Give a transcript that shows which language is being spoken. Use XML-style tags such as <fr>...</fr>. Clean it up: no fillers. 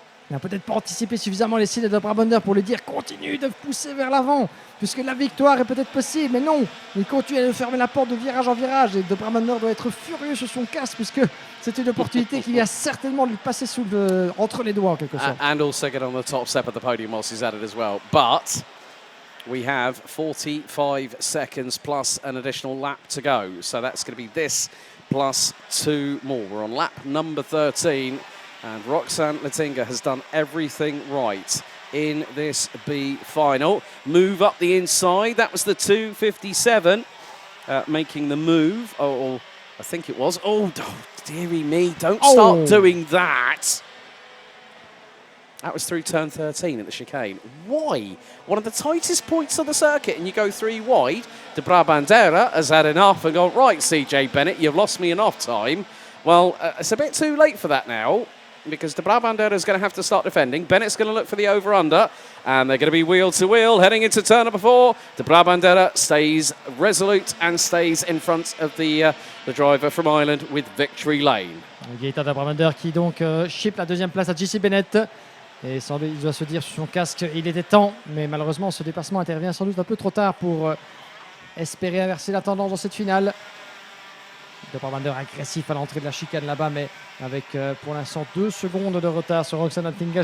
<fr>Il n'a peut-être pas anticipé suffisamment les signes de Brabander pour lui dire continue de pousser vers l'avant, puisque la victoire est peut-être possible. Mais non, il continue à fermer la porte de virage en virage. Et de Brabander doit être furieux sur son casque, puisque c'est une opportunité qui vient certainement lui passer entre les doigts en quelque sorte.</fr> <en>And also get on the top step of the podium whilst he's at it as well. But we have 45 seconds plus an additional lap to go. So that's going to be this plus 2 more. We're on lap number 13. And Roxanne Latinga has done everything right in this B final. Move up the inside. That was the 2:57 making the move. Oh, I think it was. Oh, dearie me. Don't start doing that. That was through turn 13 at the chicane. Why? One of the tightest points on the circuit, and you go 3 wide. De Brabandera has had enough and gone, right, CJ Bennett, you've lost me enough time. Well, it's a bit too late for that now, because De Brabandera is going to have to start defending. Bennett's going to look for the over-under, and they're going to be wheel-to-wheel heading into turn number 4. De Brabandera stays resolute and stays in front of the driver from Ireland with victory lane.</en> <fr>Gaëtan de Brabander qui donc chip la deuxième place à JC Bennett. Et il doit se dire sur son casque, il était temps, mais malheureusement ce dépassement intervient sans doute un peu trop tard pour espérer inverser la tendance dans cette finale. De Brabander agressif à l'entrée de la chicane là-bas, mais avec pour l'instant 2 secondes de retard sur Roxanne Latinga.</fr>